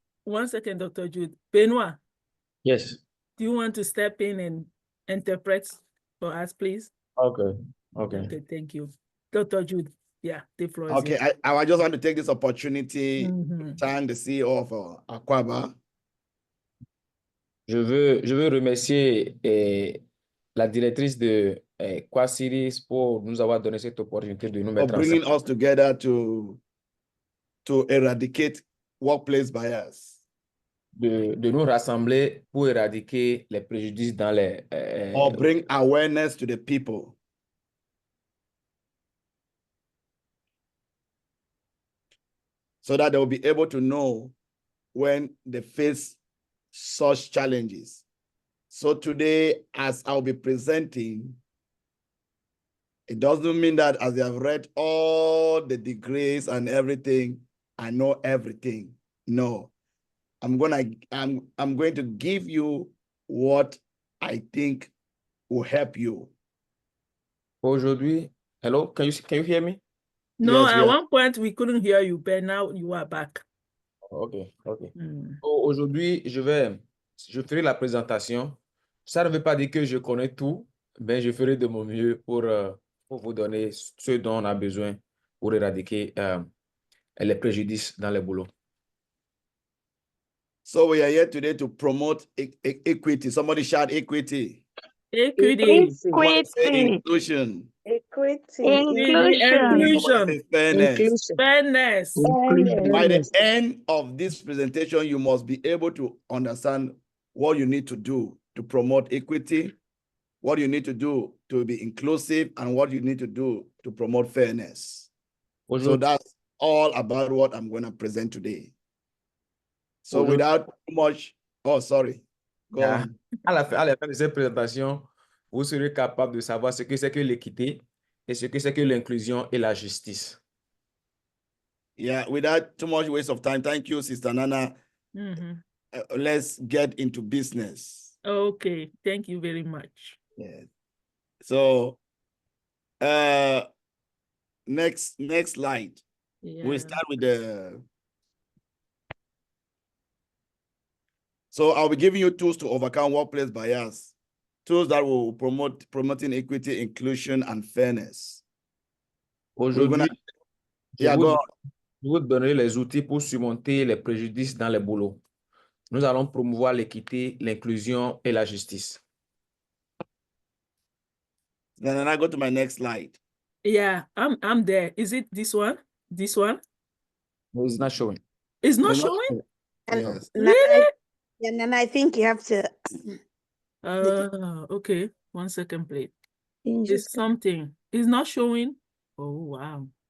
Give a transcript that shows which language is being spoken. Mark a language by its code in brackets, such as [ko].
[en] One second, Dr. Jude. Benoit, Yes. do you want to step in and interpret for us, please? Okay. Okay. Okay, thank you. Dr. Jude, yeah, the floor is Okay, I just want to take this opportunity to thank the CEO of Aquaba. [fr] Je veux remercier la directrice de Quad Cities pour nous avoir donné cette opportunité de nous [en] For [fr] mettre [en] bringing [fr] ensemble. [en] us together to eradicate workplace bias. [fr] De nous rassembler pour éradiquer les préjudices dans les... [en] Or bring awareness to the people. So that they will be able to know when they face such challenges. So today, as I'll be presenting, it doesn't mean that as they have read all the degrees and everything, I know everything. No, I'm going to give you what I think will help you. [fr] Aujourd'hui, [en] hello, can you hear me? No, Yes, at yes. one point we couldn't hear you, but now you are back. Okay, okay. [fr] Aujourd'hui, je ferai la présentation. Ça ne veut pas dire que je connais tout, mais je ferai de mon mieux pour vous donner ce dont on a besoin pour éradiquer les préjudices dans les boulots. [en] So we are here today to promote equity. Somebody shout equity. Equity. Somebody say inclusion. Inclusion. Somebody say fairness. Fairness. By the end of this presentation, you must be able to understand what you need to do to promote equity, what you need to do to be inclusive, and what you need to do to promote fairness. So that's all about what I'm going to present today. So without too much, oh, sorry. Go on. [fr] À la fin de cette présentation, vous serez capable de savoir ce que c'est que l'équité et ce que c'est que l'inclusion et la justice. [en] Yeah, without too much waste of time, thank you, Sister Nana. Let's get into business. Okay, thank you very much. Yeah. So, next slide. Yeah. We'll start with the. So I'll be giving you tools to overcome workplace bias, tools that will promoting equity, inclusion, and fairness. [fr] Aujourd'hui, [en] yeah, go on. [fr] Je vous donnerai les outils pour surmonter les préjudices dans les boulots. Nous allons promouvoir l'équité, l'inclusion et la justice. [en] Then I go to my next slide. Yeah, I'm there. Is it this one? This one? No, it's not showing. It's not showing? Yes. Really? And then I think you have to. Okay. 1 second, please. It's something. It's not showing. Oh, wow.